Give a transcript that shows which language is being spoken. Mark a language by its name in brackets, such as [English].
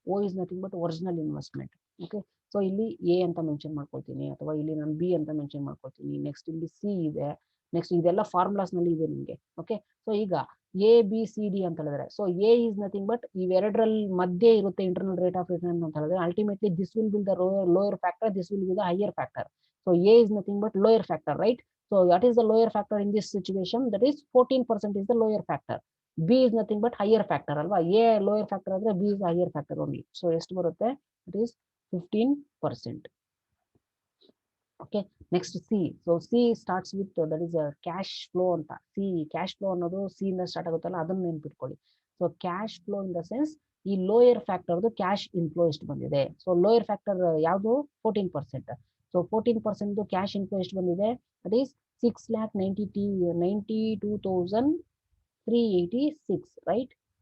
[English] O is nothing but original investment. [Kannada] Okay, so ಇಲ್ಲಿ A ಅಂತ mention ಮಾಡ್ಕೊಳ್ತೀನಿ, ಅಥವಾ ಇಲ್ಲಿ ನಾನು B ಅಂತ ಮೆನ್ಷನ್ ಮಾಡ್ಕೊಳ್ತೀನಿ. ನೆಕ್ಸ್ಟ್ ಇಲ್ಲಿ C ಇದೆ. ನೆಕ್ಸ್ಟ್ ಇದೆಲ್ಲ ಫಾರ್ಮುಲಾಸ್ ನಲ್ಲಿ ಇದೆ ನಿಮಗೆ. ಓಕೆ, ಸೊ ಈಗ ABCD ಅಂತ ಹೇಳಿದ್ರೆ, so A is nothing but ಇವೆರಡರಲ್ಲಿ ಮಧ್ಯೆ ಇರುತ್ತೆ ಇಂಟರ್ನಲ್ ರೇಟ್ ಆಫ್ ರಿಟರ್ನ್ ಅಂತ ಹೇಳಿದ್ರೆ, [English] Ultimately this will be the lower factor, this will be the higher factor. So A is nothing but lower factor, right? So what is the lower factor in this situation? That is 14% is the lower factor. B is nothing but higher factor ಅಲ್ವಾ. A lower factor ಆದ್ರೆ B is higher factor only. So [Kannada] ಎಷ್ಟು ಬರುತ್ತೆ, [English] it is 15%. Okay, next C. So C starts with that is a cash flow ಅಂತ. [Kannada] C cash flow ಅನ್ನೋದು C ಇಂದ start ಆಗುತ್ತಲ್ಲ, ಅದನ್ನ ನೆನ್ಪಿಟ್ಕೊಳ್ಳಿ. So cash flow in the sense ಈ lower ಫ್ಯಾಕ್ಟರ್ದು cash inflow ಎಷ್ಟು ಬಂದಿದೆ. ಸೊ ಲೋಯರ್ ಫ್ಯಾಕ್ಟರ್ ಯಾವುದು 14%. ಸೊ 14% ಕ್ಯಾಶ್ ಇನ್ಫ್ಲೋ ಎಷ್ಟು ಬಂದಿದೆ, ದಟ್ ಈಸ್ 6,92,386, ರೈಟ್.